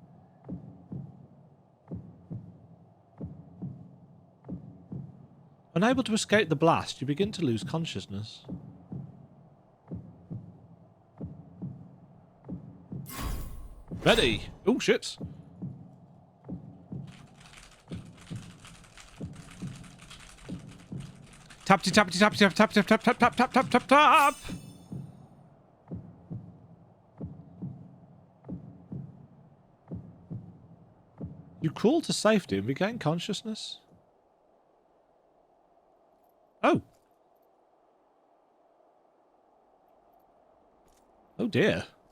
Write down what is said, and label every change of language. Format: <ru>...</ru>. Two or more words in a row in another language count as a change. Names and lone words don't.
<en>Unable to escape the blast, you begin to lose consciousness. Ready. Oh, shit. Tappity tappity tappity tap tap tap tap tap tap tap tap tap tap. You crawl to safety and regain consciousness. Oh. Oh dear.</en>